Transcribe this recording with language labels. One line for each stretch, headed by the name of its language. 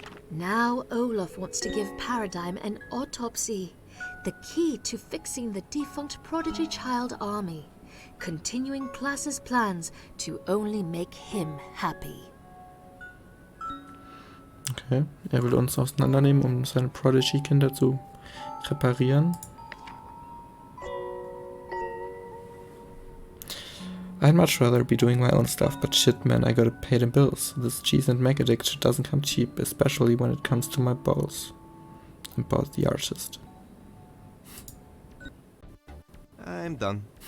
English: Now Olaf wants to give Paradigm an autopsy, the key to fixing the defunct prodigy child army, continuing Klaus's plans to only make him happy.
German: Okay, er will uns auseinandernehmen, um seine Prodigy-Kinder zu reparieren.
English: I'd much rather be doing my own stuff, but shit man, I gotta pay the bills. This cheese and Mac addiction doesn't come cheap, especially when it comes to my balls. About the artist. I'm done.